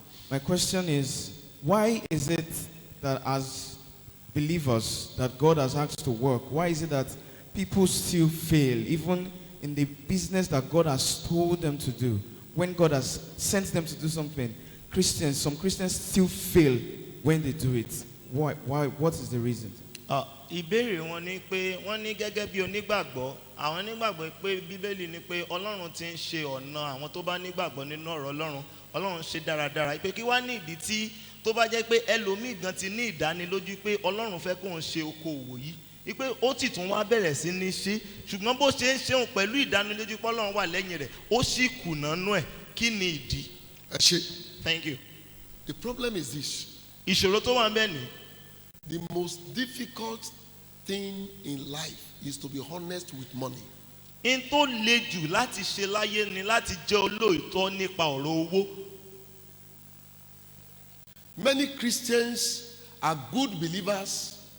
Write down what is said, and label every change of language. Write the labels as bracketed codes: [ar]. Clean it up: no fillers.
[en] My question is, why is it that as believers that God has asked to work, why is it that people still fail, even in the business that God has told them to do? When God has sent them to do something, some Christians still fail when they do it. Why? What is the reason? [yo] ìbéèrè wọn ni pé wọ́n ní gẹ́gẹ́ bí onígbàgbọ́ àwọn onígbàgbọ́ pé bíbélì ni pé ọlọ́run ti ń ṣe ọ̀nà àwọn tó bá nígbàgbọ́ nínú ọ̀rọ̀ ọlọ́run ṣe dáradára pé kí wá ní ìdí tí tó bá jẹ́ pé ẹlòmíì gan ti ní ìdánilójú pé ọlọ́run fẹ́ kóun ṣe okòwò yìí wípé ó ti tún wá bẹ̀rẹ̀ sí ní ṣe ṣùgbọ́n bó ṣe ń ṣeun pẹ̀lú ìdánilójú pé ọlọ́run wà lẹ́yìn rẹ̀ ó sì kùnà nú ẹ̀ kí ni ìdí. [en] Thank you. The problem is this. [yo] ìṣòro tó wà ń bẹ̀ ni. [en] The most difficult thing in life is to be honest with money. [yo] in tó le jù láti ṣe láyé ni láti jẹ́ olóòótọ́ nípa ọ̀rọ̀ owó. [en] Many Christians are good believers.